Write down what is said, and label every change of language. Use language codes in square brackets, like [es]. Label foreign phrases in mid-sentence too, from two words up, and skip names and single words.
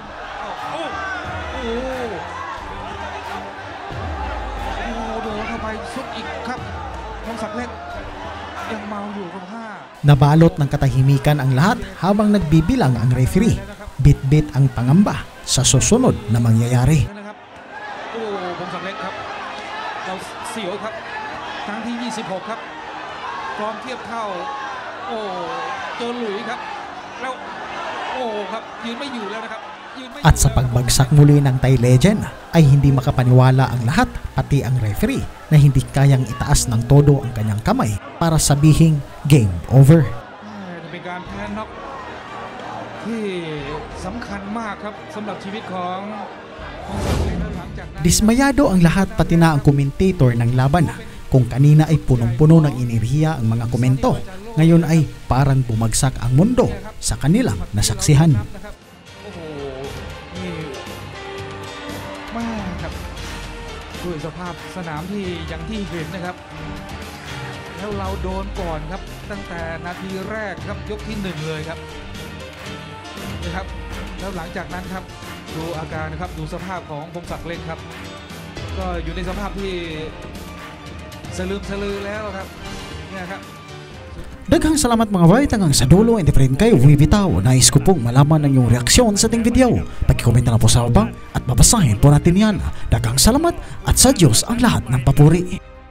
[tl] Nabalot ng katahimikan ang lahat habang nagbibilang ang referee. Bit-bit ang pangamba sa susunod na mangyayari. [th] ครั้งที่26ครับฟอร์มเทียบเท่าโอ้เจอหลุยครับแล้วโอ้ครับยืนไม่อยู่แล้วนะครับยืนไม่อยู่ [tl] At sa pagbagsak muli ng Thai legend ay hindi makapaniwala ang lahat, pati ang referee, na hindi kayang itaas ng todo ang kanyang kamay para sabihing [en] game over. [th] เป็นการแพ้น็อกที่สำคัญมากครับสำหรับชีวิตของศักดิ์เล็กแล้วหลังจากนั้น [tl] Dismayado ang lahat, pati na ang commentator ng laban. Kung kanina ay punong-puno ng enerhiya ang mga komento, ngayon ay parang bumagsak ang mundo sa kanilang nasaksihan. [th] โอ้โหนี่มากครับด้วยสภาพสนามที่อย่างที่เห็นนะครับแล้วเราโดนก่อนครับตั้งแต่นาทีแรกครับยกที่1เลยครับนะครับแล้วหลังจากนั้นครับดูอาการนะครับดูสภาพของพงศักดิ์เล็กครับก็อยู่ในสภาพที่สลืมสลือแล้วครับเนี่ยครับ [ceb] Daghang salamat [tl] mga bay, hanggang sa dulo, hindi pa rin kayo bumibitaw. Nais ko pong malaman ang iyong reaksyon sa ating video. Pag-komenta na po sa baba at babasahin po natin yan. [ceb] Daghang salamat [tl] at sa Diyos ang lahat ng papuri.